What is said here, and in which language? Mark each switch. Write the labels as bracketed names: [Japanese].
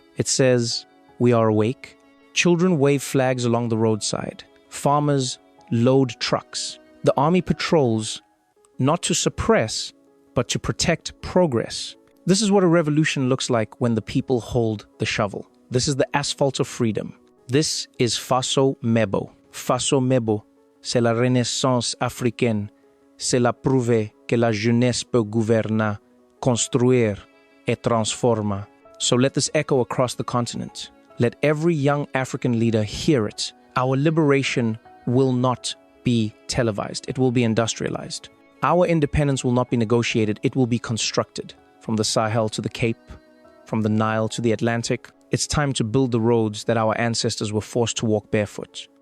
[English] It says, we are awake. Children wave flags along the roadside. Farmers load trucks. The army patrols, not to suppress, but to protect progress. This is what a revolution looks like when the people hold the shovel. This is the asphalt of freedom. This is Faso Mêbo. [French] Faso Mêbo, c'est la renaissance africaine. C'est la prouver que la jeunesse peut gouverner, construire et transformer. [English] So let this echo across the continent. Let every young African leader hear it. Our liberation will not be televised. It will be industrialized. Our independence will not be negotiated. It will be constructed. From the Sahel to the Cape, from the Nile to the Atlantic, it's time to build the roads that our ancestors were forced to walk barefoot.